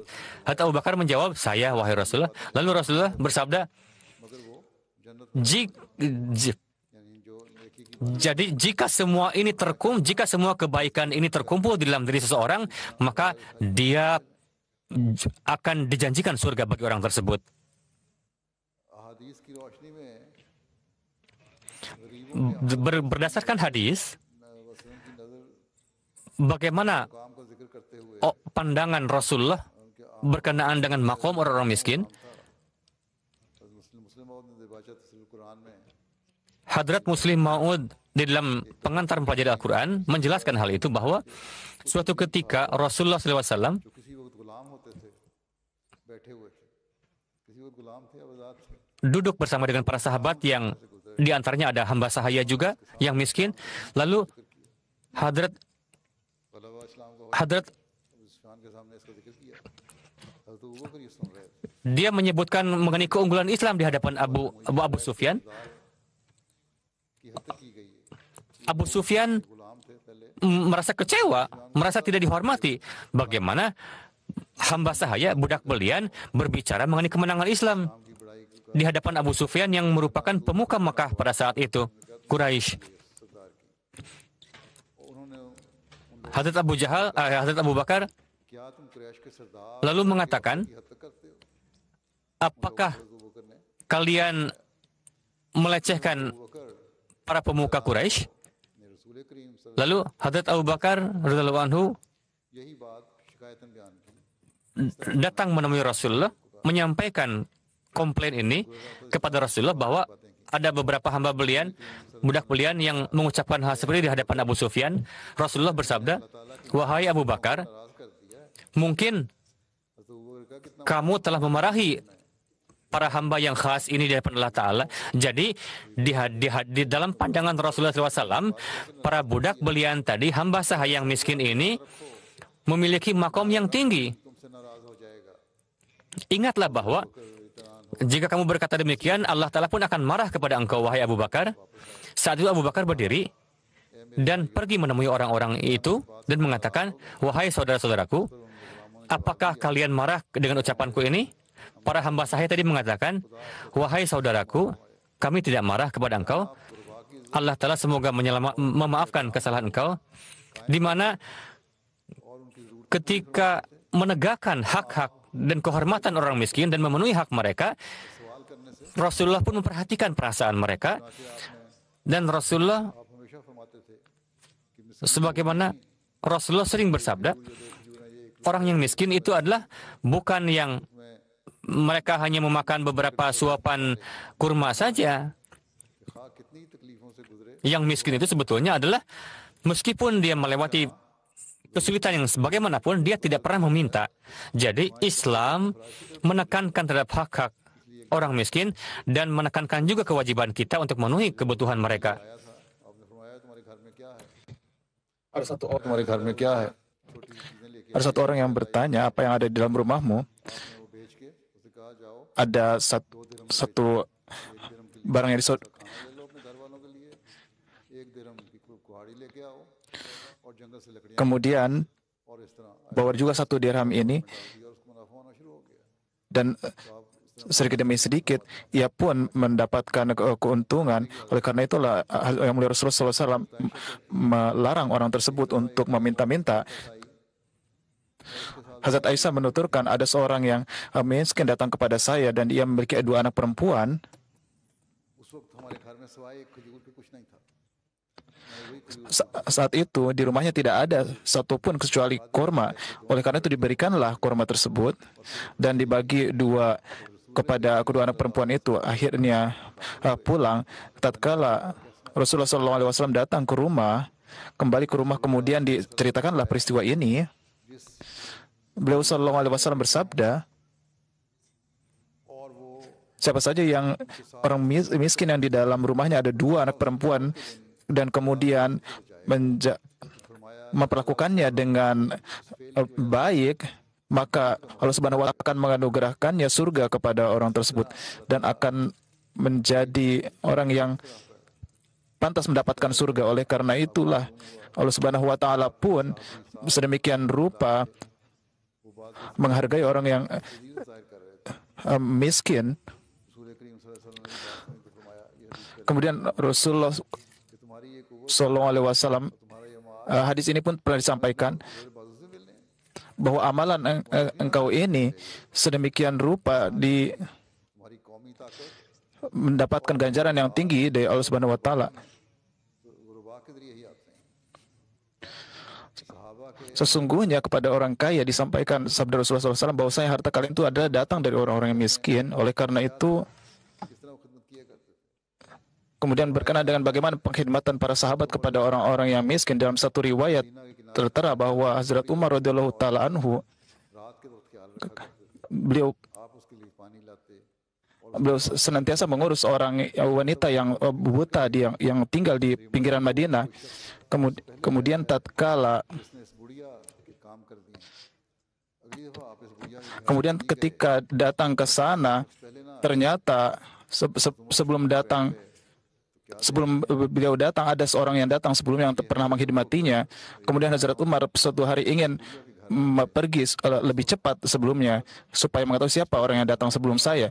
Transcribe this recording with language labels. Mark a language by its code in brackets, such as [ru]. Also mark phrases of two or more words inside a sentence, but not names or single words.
[id] Hadrat Abu Bakar menjawab, saya wahai Rasulullah. Lalu Rasulullah bersabda, jadi jika semua ini jika semua kebaikan ini terkumpul di dalam diri seseorang, maka dia akan dijanjikan surga bagi orang tersebut. [ur] احادیث کی روشنی میں [id] Berdasarkan hadis, [ur] وسلم کی نظر [id] bagaimana [ur] کام کا ذکر کرتے ہوئے [id] pandangan Rasulullah berkenaan dengan makom orang-orang miskin? [ur] مسلم موعود نے دیباچہ تفسیر قرآن میں [id] Hadrat Muslim Maud di dalam pengantar mempelajari Al-Quran menjelaskan hal itu bahwa suatu ketika Rasulullah SAW [ur] جو کسی وقت غلام ہوتے تھے، بیٹھے ہوئے تھے، کسی وقت غلام تھے اب آزاد تھے, [id] duduk bersama dengan para sahabat yang di antaranya ada hamba sahaya juga yang miskin. Lalu Hadrat [ur] غلبہ اسلام کو [id] Hadrat [ur] سفیان کے سامنے اس کا ذکر کیا، حضرت ابو بکر یہ سن رہے تھے, [id] dia menyebutkan mengenai keunggulan Islam di hadapan Abu Sufyan. [ur] کی حد تک کی گئی ہے, [id] Abu Sufyan [ur] غلام تھے پہلے, [id] merasa kecewa, merasa tidak dihormati. Bagaimana hamba sahaya, budak belian berbicara mengenai kemenangan Islam [ur] کی بڑائی کی [id] di hadapan Abu Sufyan yang merupakan pemuka Makkah pada saat itu, Quraisy. [ur] سردار کی، انہوں نے [id] Hadrat Hadrat Abu Bakar [ur] کیا تم قریش کے سردار [id] lalu mengatakan, [ur] کی حد تک کرتے ہو? [id] apakah [ur] ابو بکر نے [id] kalian melecehkan [ur] ابو بکر [id] para pemuka Quraisy? [ur] نے رسول کریم صلی اللہ [id] Lalu Hadrat Abu Bakar [ar] رضي الله عنه [ur] یہی بات شکایتاً بیان کی, [id] datang menemui Rasulullah menyampaikan komplain ini kepada Rasulullah bahwa ada beberapa hamba belian budak belian yang mengucapkan hal seperti di hadapan Abu Sufyan, Rasulullah bersabda, "Wahai Abu Bakar, [ur] ناراض کر دیا ہے. [id] mungkin [ur] حضرت ابو بکر کا کتنا [id] kamu telah memarahi para hamba yang khas ini di hadapan Allah Ta'ala." Jadi, di dalam pandangan Rasulullah SAW, para budak belian tadi, hamba sahaya yang miskin ini, memiliki makom yang tinggi. [ur] تم سے ناراض ہو جائے گا. [id] Ingatlah bahwa jika kamu berkata demikian, Allah Ta'ala pun akan marah kepada engkau, wahai Abu Bakar. Saat itu Abu Bakar berdiri dan pergi menemui orang-orang itu dan mengatakan, "Wahai saudara-saudaraku, apakah kalian marah dengan ucapanku ini?" Para hamba sahaya tadi mengatakan, "Wahai saudaraku, kami tidak marah kepada engkau. Allah Ta'ala semoga memaafkan kesalahan engkau." Di mana ketika menegakkan hak-hak dan kehormatan orang miskin dan memenuhi hak mereka, Rasulullah pun memperhatikan perasaan mereka. Dan Rasulullah, [ur] آپ ہمیشہ فرماتے تھے کہ [id] sebagaimana Rasulullah sering bersabda, orang yang miskin itu adalah bukan yang mereka hanya memakan beberapa suapan kurma saja. [ur] کھا کتنی تکلیفوں سے گزرے, [id] Yang miskin itu sebetulnya adalah meskipun dia melewati kesulitan yang sebagaimanapun, dia tidak pernah meminta. Jadi Islam menekankan terhadap hak-hak orang miskin dan menekankan juga kewajiban kita untuk memenuhi kebutuhan mereka. [ur] آیا تھا، آپ نے فرمایا تمہارے گھر میں کیا ہے, [id] Ada satu orang, [ur] تمہارے گھر میں کیا ہے، چھوٹی سی چیزیں لیکے [id] ada satu orang yang bertanya apa yang ada di dalam rumahmu. [ur] آپ نے وہ بیچ کے اسے کہا جاؤ [id] Ada satu barang yang [ur] کھانا لے لو اپنے گھر والوں کے لیے، 1 درہم کی کہاڑی لیکے آؤ اور جنگل سے لکڑیاں [id] kemudian [ur] اور اس طرح [id] bawa juga 1 dirham ini, [ur] اور اس کو منافع ہونا شروع ہو گیا. [id] dan sedikit demi sedikit ia pun mendapatkan keuntungan. Oleh karena itulah yang mulia Rasulullah SAW melarang orang tersebut untuk meminta-minta. Hazrat Aisyah menuturkan ada seorang yang miskin datang kepada saya dan ia memiliki 2 anak perempuan. [ur] اس وقت ہمارے گھر میں سوائے ایک کھجور کے کچھ نہیں تھا. [id] Saat itu di rumahnya tidak ada satupun kecuali korma. Oleh karena itu diberikanlah korma tersebut dan dibagi 2 kepada kedua anak perempuan itu. Akhirnya pulang tatkala Rasulullah SAW datang ke rumah, kembali ke rumah, kemudian diceritakanlah peristiwa ini. Beliau SAW bersabda, [ur] اور وہ [id] siapa saja yang orang miskin yang di dalam rumahnya ada 2 anak perempuan dan kemudian memperlakukannya dengan baik, maka Allah [ar] سبحانه وتعالى [id] akan menganugerahkannya surga kepada orang tersebut dan akan menjadi orang yang pantas mendapatkan surga. Oleh karena itulah Allah [ar] سبحانه وتعالى [id] pun sedemikian rupa menghargai orang yang miskin. [ur] رسول کریم [ar] صلى الله عليه وسلم [ur] نے فرمایا یہ حدیث [id] Kemudian Rasulullah [ur] کہ تمہاری یہ قوت [ar] صلى الله عليه وسلم, [ur] تمہارا یہ مال [id] hadis ini pun pernah disampaikan [ur] میرے بازو سے ملنے [id] bahwa amalan engkau ini sedemikian rupa [ur] تمہاری قومی طاقت [id] mendapatkan ganjaran yang tinggi dari Allah [ar] سبحانه وتعالى. [ur] غرباء کے ذریعے ہی آتے ہیں۔ صحابہ کے [id] Sesungguhnya kepada orang kaya disampaikan sabda Rasulullah SAW bahwasanya harta kalian itu adalah datang dari orang-orang yang miskin. Oleh karena itu, [ur] کس طرح وہ خدمت کیا کرتے تھے. [id] kemudian berkenaan dengan bagaimana pengkhidmatan para sahabat kepada orang-orang yang miskin. Dalam satu riwayat tertera bahwa Hazrat Umar [ar] رضي الله تعالى عنه, [ur] رات کے وقت خیال رکھا کرتے تھے, [id] beliau [ur] آپ اس کے لیے پانی لاتے [id] beliau senantiasa mengurus orang wanita yang buta yang tinggal di pinggiran Madinah. Kemudian tatkala [ur] اس نے اس بڑھیا کے کام کر دیے۔ اگلی دفعہ آپ اس بڑھیا کے [id] kemudian ketika datang ke sana, ternyata sebelum beliau datang ada seorang yang datang sebelumnya yang pernah menghidmatinya. Kemudian Hazrat Umar suatu hari ingin pergi lebih cepat sebelumnya supaya mengetahui siapa orang yang datang sebelum saya.